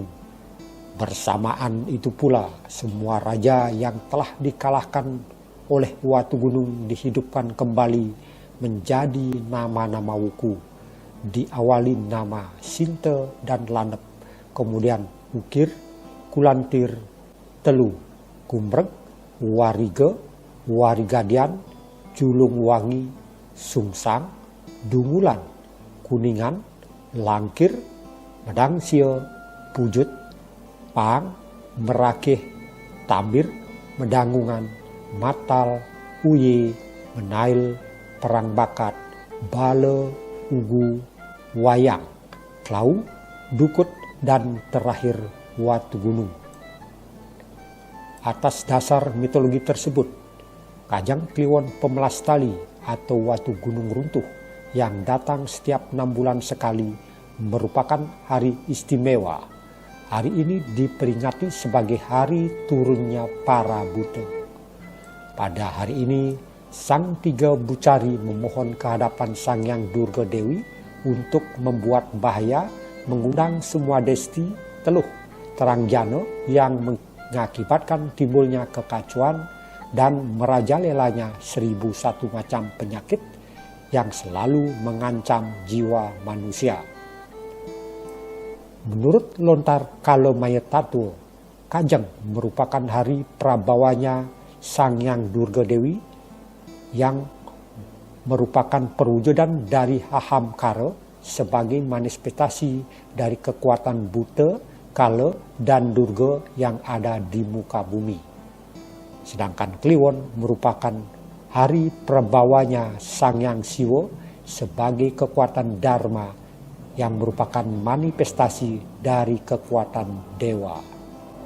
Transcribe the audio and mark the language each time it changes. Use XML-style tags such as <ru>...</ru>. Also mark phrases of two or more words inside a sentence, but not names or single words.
<id>Bersamaan itu pula, semua raja yang telah dikalahkan oleh Watu Gunung dihidupkan kembali menjadi nama-nama wuku. Diawali nama Sinte dan Lanep, kemudian Ukir, Kulantir, Telu, Kumrek, Wariga, Warigadian, Julung Wangi, Sungsang, Dungulan, Kuningan, Langkir, Medangsia, Pujut, Pang, Merakeh, Tambir, Medangungan, Matal, Uye, Menail, Perang Bakat, Bale, Ugu, Wayang, Klau, Dukut, dan terakhir Watu Gunung. Atas dasar mitologi tersebut, Kajang Kliwon Pemelas Tali atau Watu Gunung Runtuh yang datang setiap 6 bulan sekali merupakan hari istimewa. Hari ini diperingati sebagai hari turunnya para Buddha. Pada hari ini, Sang Tiga Bucari memohon kehadapan Sang Hyang Durga Dewi untuk membuat bahaya, mengundang semua desti, teluh, terang jana yang mengakibatkan timbulnya kekacauan dan merajalelanya 1001 macam penyakit yang selalu mengancam jiwa manusia. Menurut Lontar Kalomayatatua, Kajang merupakan hari prabawanya Sang Hyang Durga Dewi yang merupakan perwujudan dari Ahamkara sebagai manifestasi dari kekuatan Buddha, Kala, dan Durga yang ada di muka bumi. Sedangkan Kliwon merupakan hari prabawanya Sang Hyang Siwa sebagai kekuatan Dharma yang merupakan manifestasi dari kekuatan dewa.</id>